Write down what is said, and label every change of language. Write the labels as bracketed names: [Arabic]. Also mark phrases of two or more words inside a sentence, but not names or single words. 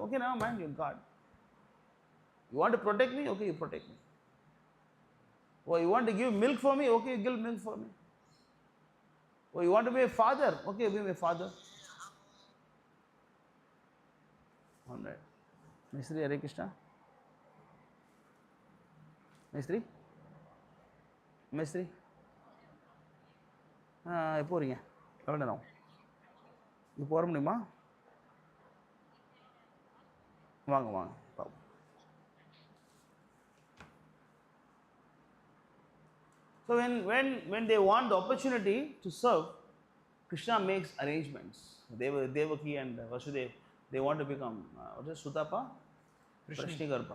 [English] Okay, now man, you guard. You want to protect me? Okay, you protect me. Oh, you want to give milk for me? Okay, you give milk for me. Oh, you want to be a father? Okay, be my father. Alright. Mistri, Hare Krishna. Mistri? Mistri? [Tamil] எப்போ வரீங்க எவ்வளோ நேரம் இப்போ போக முடியுமா வாங்க வாங்க பாப்போம். [English] So when they want the opportunity to serve, Krishna makes arrangements. Devaki and Vasudev, they want to become what is Sutapa? Prashnigarpa.